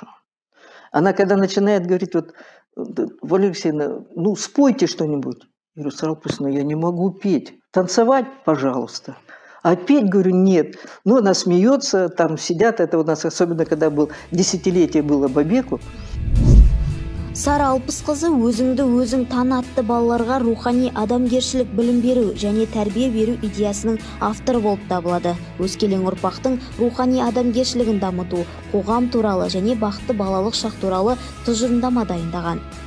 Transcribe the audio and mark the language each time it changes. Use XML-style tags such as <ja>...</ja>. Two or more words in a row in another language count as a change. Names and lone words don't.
<ru>Она, когда начинает говорить, вот, Валерия Алексеевна, ну, спойте что-нибудь. Я говорю, Сара Алпысовна, я не могу петь. Танцевать, пожалуйста. А петь, говорю, нет. Ну, она смеется, там сидят. Это у нас, особенно когда был десятилетие было Бабеку.</ru> <kk>Сара Алпысқызы өзіңді өзің тан атты балаларға рухани адамгершілік білім беру және тәрбие беру идеясының авторы болып табылады. Өскелең ұрпақтың рухани адамгершілігін дамыту, қоғам туралы және бақытты балалық шақ туралы тұжырымдама дайындаған.</kk>